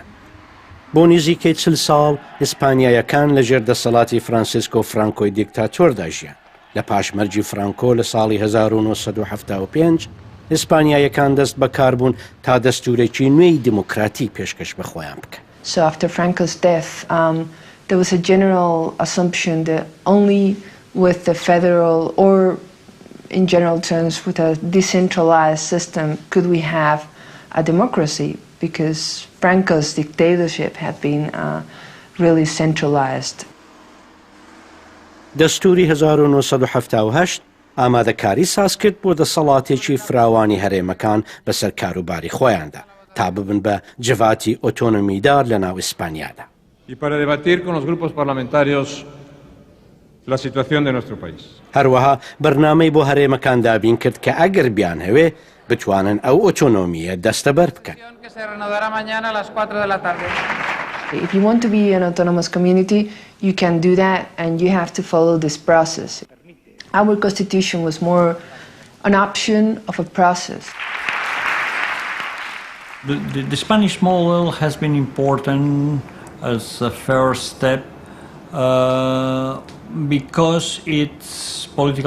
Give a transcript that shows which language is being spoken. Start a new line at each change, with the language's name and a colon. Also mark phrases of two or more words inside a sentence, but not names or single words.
Central Kurdish: بۆ نزیکەی 40 ساڵ ئیسپانیایەکان لەژێر دەسەڵاتی فرانسیسکۆ فرانکۆی دیکتاتۆردا ژیان. لە پاشمەرجی فرانکۆ لە ساڵی 1975 ئیسپانیایەکان دەست بەکاربوون تا دەستورێکی نوێی دیموکراتی پێشکەش بە خۆیان بکەن.
English: So after Franco's death, there was a general assumption that only with the federal or in general terms with a decentralized system could we have a democracy, because Franco's dictatorship had been really centralized.
Central Kurdish: دەستوری 1978 ئامادەکاری ساز کرد بۆ دەسەڵاتێکی فراوانی هەرێمەکان بەسەر کاروباری خۆیاندا تا ببن بە جڤاتی ئۆتۆنۆمیدار لە ناو ئیسپانیادا.
Spanish: Y para debatir con los grupos parlamentarios la situación de nuestro país.
Central Kurdish: هەروەها بەرنامەی بۆ هەرێمەکان دابین کرد کە ئەگەر بیان هەوێ بتوانن ئەو ئۆتۆنۆمیە دەستەبەر بکەن.
English: If you want to be an autonomous community, you can do that, and you have to follow this process. Our constitution was more an option of a process. The Spanish model has been important as a first step because it's political transition.